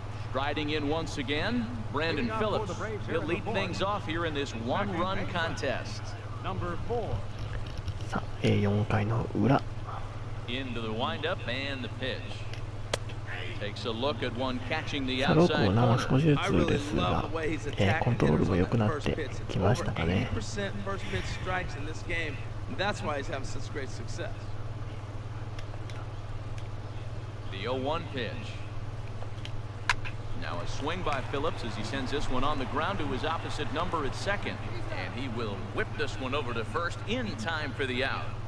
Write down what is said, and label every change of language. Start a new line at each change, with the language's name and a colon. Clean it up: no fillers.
English: Striding in once again, Brandon Phillips. He'll lead things off here in this one-run contest. Number 4.
Japanese: さあ、4回の裏。
English: Into the windup and the pitch. Takes a look at one catching the
Japanese: さあ、ローク
English: outside
Japanese: もなんか
English: corner.
Japanese: 少しずつですが、コントロールも良くなってきましたかね。
English: 80% first pitch strikes in this game. That's why he's having such great success. The 0-1 pitch. Now a swing by Phillips as he sends this one on the ground to his opposite number at second. And he will whip this one over to first in time for the out.